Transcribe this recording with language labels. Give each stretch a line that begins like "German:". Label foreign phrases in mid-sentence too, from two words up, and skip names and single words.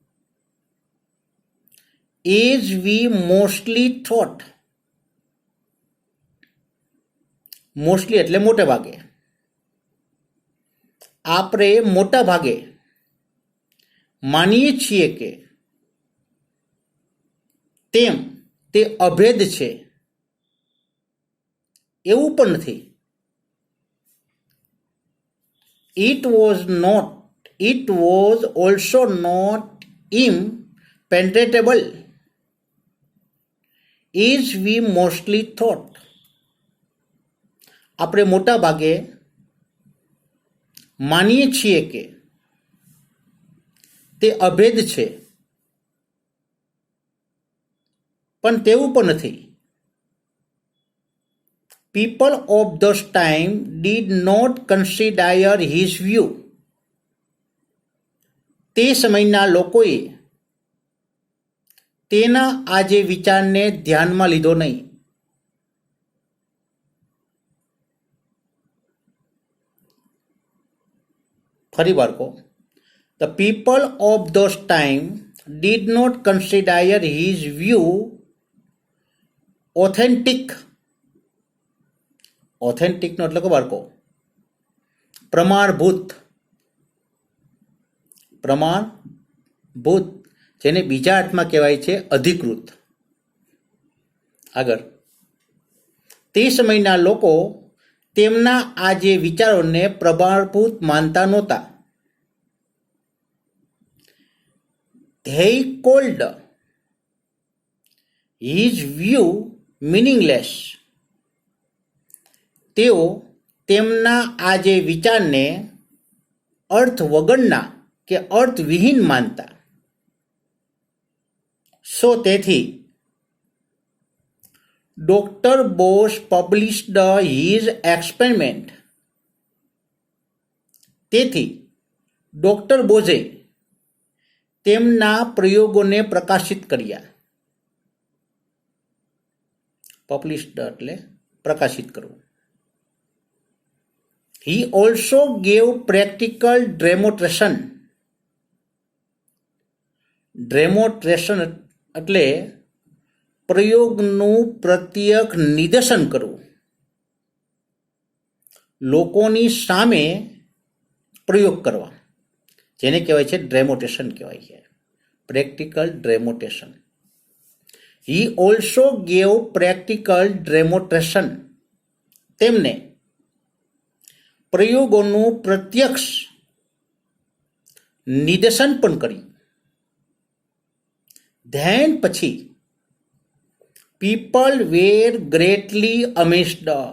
English: as we mostly thought,
Gujarati: મોસ્ટલી એટલે મોટે ભાગે, આપણે મોટા ભાગે માનીએ છીએ કે તેમ તે અભેદ છે એવું પણ નથી.
English: It was also not impenetrable as we mostly thought.
Gujarati: આપણે મોટા ભાગે માનીએ છીએ કે તે અભેદ છે પણ તેવું પણ નથી.
English: People of those time did not consider his view.
Gujarati: તે સમયના લોકોએ તેના આજે વિચારને ધ્યાનમાં લીધો નહીં. ફરી વાર કહો.
English: The people of those time did not consider his view authentic.
Gujarati: Authentic નો એટલે ખબર કહો પ્રમાણભૂત, પ્રમાણભૂત જેને બીજા અર્થમાં કહેવાય છે અધિકૃત. આગળ, તે સમયના લોકો તેમના આ જે વિચારોને પ્રમાણભૂત માનતા નહોતા.
English: They called his view meaningless.
Gujarati: તેઓ તેમના આ જે વિચારને અર્થ વગરના કે અર્થવિહીન માનતા.
English: સો તેથી Doctor Bose published his experiment.
Gujarati: તેથી ડોક્ટર બોઝે તેમના પ્રયોગોને પ્રકાશિત કર્યા. પબ્લિશ્ડ એટલે પ્રકાશિત કરવું.
English: He also gave practical demonstration.
Gujarati: Demonstration એટલે પ્રયોગનું પ્રત્યક્ષ નિદર્શન કરવું. લોકોની સામે પ્રયોગ કરવા, જેને કહેવાય છે ડેમોન્સ્ટ્રેશન કહેવાય છે.
English: practical demonstration. He also gave practical demonstration.
Gujarati: તેમને પ્રયોગોનું પ્રત્યક્ષ નિદર્શન પણ કર્યું.
English: ધેન પછી people were greatly amazed.